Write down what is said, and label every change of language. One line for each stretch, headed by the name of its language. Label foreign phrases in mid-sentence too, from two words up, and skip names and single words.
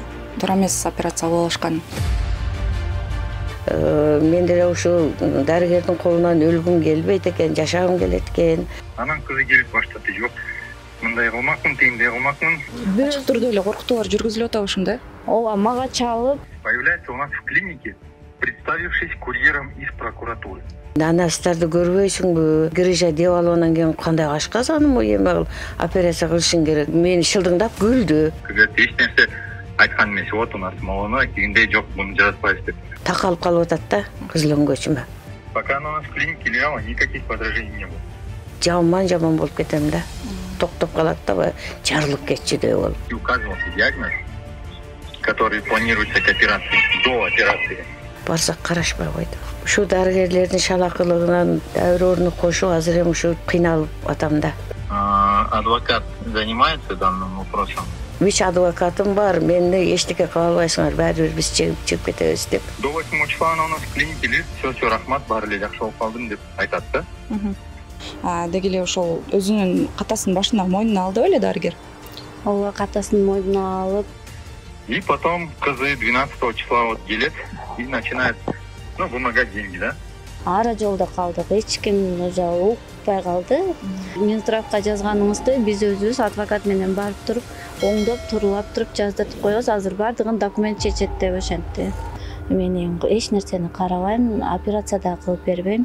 Kyrgyz: Туура эмес операция кылып алышкан. Мен деле ушул дарыгердин колунан өлгүм келбейт экен, жашагым келет экен. Анан кызы келип баштады, жок, мындай кылмакмын, тегиндей кылмакмын. Ачык түрдө эле коркутуулар жүргүзүлүп атабы ушунда? Ооба, мага чалып,
Russian: Появляется у нас в клинике, представившись курьером из прокуратуры.
Kyrgyz: Анастарды көрбөйсүңбү? Грыжа деп алгандан кийин кандай ашказаным эме кыл, операция кылышың керек. Мени шылдыңдап күлдү. Кызы эч нерсе айткан эмес,
Russian: вот у нас малона,
Kyrgyz: тегиндей жок, муну жаратпайбыз деп. Такалып калып атат да кызылөңгөчүмө.
Russian: Пока она у нас в клинике лежала, никаких подражений не было.
Kyrgyz: Жаман болуп кетем да. Токтоп калат да, жарылып кетчү деп болуп.
Russian: И указывался диагноз, который планируется к операции, до операции.
Kyrgyz: Барсак карашпай койду. Ушу дарыгерлердин шалакылыгынан дәвр орну кошуп азыр эми ушу кыйналып атам да.
Russian: Адвокат занимается данным вопросом.
Kyrgyz: Үч адвокатым бар, мени эчтеке кыла албайсыңар, баары бир биз чыгып кетебиз деп.
Russian: До 8 числа она у нас в клинике лежит, все,
Kyrgyz: рахмат, баары эле жакшы болуп калдым деп айтат да. Деги эле ошол өзүнүн катасын башына мойнуна алдыбы эле дарыгер? ооба, катасын мойнуна алып,
Russian: И потом кызы 12 числа вот келет и начинает, вымогать деньги, да?
Kyrgyz: ара жолдо калдык. Эч ким уже укпай калды. Минздравга жазганыңызды биз өзүбүз адвокат менен барып туруп, оңдоп, турулап туруп жаздыртып коебуз. Азыр бардыгын документ чечет деп ошентти. Мен эч нерсени карабайм, операция да кылып бербейм.